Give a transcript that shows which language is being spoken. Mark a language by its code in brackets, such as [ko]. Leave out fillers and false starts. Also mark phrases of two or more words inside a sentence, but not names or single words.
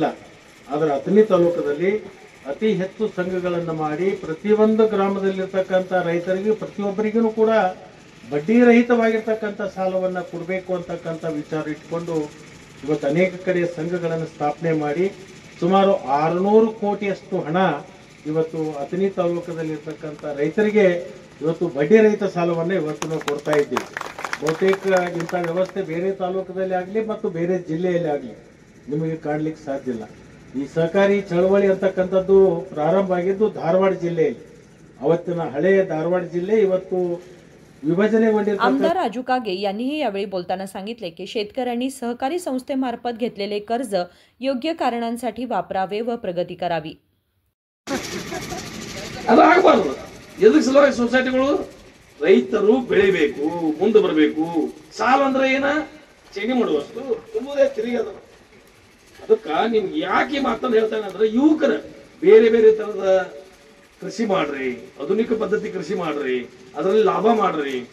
[kn] ಆದರೆ ಅಥಣಿ ತಾಲೂಕದಲ್ಲಿ ಅತಿ ಹೆಚ್ಚು ಸಂಘಗಳನ್ನು ಮಾಡಿ ಪ್ರತಿಯೊಂದು ಗ್ರಾಮದಲ್ಲಿರ್ತಕ್ಕಂಥ ರೈತರಿಗೆ ಪ್ರತಿಯೊಬ್ಬರಿಗೂ ಕೂಡ ಬಡ್ಡಿ ರಹಿತವಾಗಿರ್ತಕ್ಕಂಥ ಸಾಲವನ್ನು ಕೊಡಬೇಕು ಅಂತಕ್ಕಂಥ ವಿಚಾರ ಇಟ್ಕೊಂಡು ಇವತ್ತು ಅನೇಕ ಕಡೆ ಸಂಘಗಳನ್ನು ಸ್ಥಾಪನೆ ಮಾಡಿ ಸುಮಾರು 600 ಕೋಟಿಯಷ್ಟು ಹಣ ಇವತ್ತು ಅಥಣಿ ತಾಲೂಕದಲ್ಲಿರ್ತಕ್ಕಂಥ ರೈತರಿಗೆ ಇವತ್ತು ಬಡ್ಡಿ ರಹಿತ ಸಾಲವನ್ನು ಇವತ್ತು ನಾವು ಕೊಡ್ತಾ ಇದ್ದೀವಿ. ಬಹುತೇಕ ಇಂಥ ವ್ಯವಸ್ಥೆ ಬೇರೆ ತಾಲೂಕದಲ್ಲಿ ಆಗಲಿ ಮತ್ತು ಬೇರೆ ಜಿಲ್ಲೆಯಲ್ಲಿ ಆಗಲಿ ನಿಮಗೆ ಕಾಣಲಿಕ್ಕೆ ಸಾಧ್ಯ ಇಲ್ಲ. ಈ ಸಹಕಾರಿ ಚಳವಳಿ ಅಂತಕ್ಕಂಥದ್ದು ಪ್ರಾರಂಭ ಆಗಿದ್ದು ಧಾರವಾಡ ಜಿಲ್ಲೆಯಲ್ಲಿ. ಅವತ್ತಿನ ಹಳೆಯ ಧಾರವಾಡ ಜಿಲ್ಲೆ ಇವತ್ತು [mr] आमदार राजू कागे यांनीही यावेळी बोलताना सांगितले की शेतकऱ्यांनी सहकारी संस्थेमार्फत घेतलेले कर्ज योग्य कारणांसाठी वापरावे व प्रगती करावी. [kn] ಸೊಸೈಟಿಗಳು ರೈತರು ಬೆಳಿಬೇಕು, ಮುಂದೆ ಬರಬೇಕು. ಸಾಲ ಅಂದ್ರೆ ಏನ ಚೇಂಜ್ ಮಾಡುವಷ್ಟು ತುಂಬುದೇ ತಿರುಗದ. ಅದಕ್ಕೆ ನಿಮ್ಗೆ ಯಾಕೆ ಮಾತನ್ನು ಹೇಳ್ತಾನೆ ಅಂದ್ರೆ ಯುವಕರ ಬೇರೆ ಬೇರೆ ತರದ ಕೃಷಿ ಮಾಡ್ರಿ, ಆಧುನಿಕ ಪದ್ಧತಿ ಕೃಷಿ ಮಾಡ್ರಿ, ಅದರಲ್ಲಿ ಲಾಭ ಮಾಡ್ರಿ.